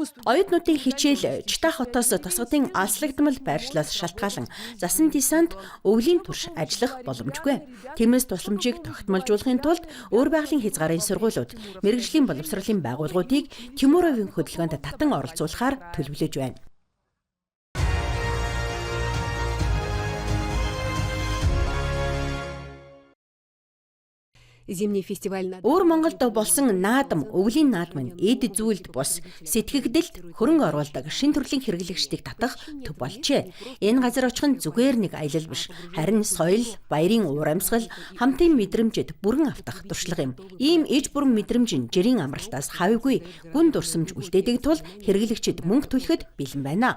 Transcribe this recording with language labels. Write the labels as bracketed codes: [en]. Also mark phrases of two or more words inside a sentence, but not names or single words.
[mn] Оюутнуудын хичээл Чита хотоос тусгадын алслагдмал байршлаас шалтгаалan засан десант өвлийн турш ажиллах боломжгүй. Тиймээс тусламжийг тогтмолжуулахын тулд өөр байгалийн хязгаарын сургуулиуд, мэрэгжлийн боловсролын байгууллагуудыг Тимуровын хөдөлгөөнд татан оролцуулахаар төлөвлөж байна. [ru] Зимний фестиваль на [mn] Өөр Монголд болсон наадам, өвлийн наадам нь эд зүйлд бус сэтгэгдэлд хөрөнгө оруулдаг шин төрлийн хэрэглэгчдийг татах төв болжээ. Энэ газар очих нь зүгээр нэг аялал биш, харин соёл, баярын уур амьсгал, хамтын мэдрэмжэд бүрэн автах туршлага юм. Ийм иж бүрэн мэдрэмж нь жирийн амралтаас хавьгүй гүн дурсамж үлдээдэг тул хэрэглэгчид мөнгө төлөхөд бэлэн байна.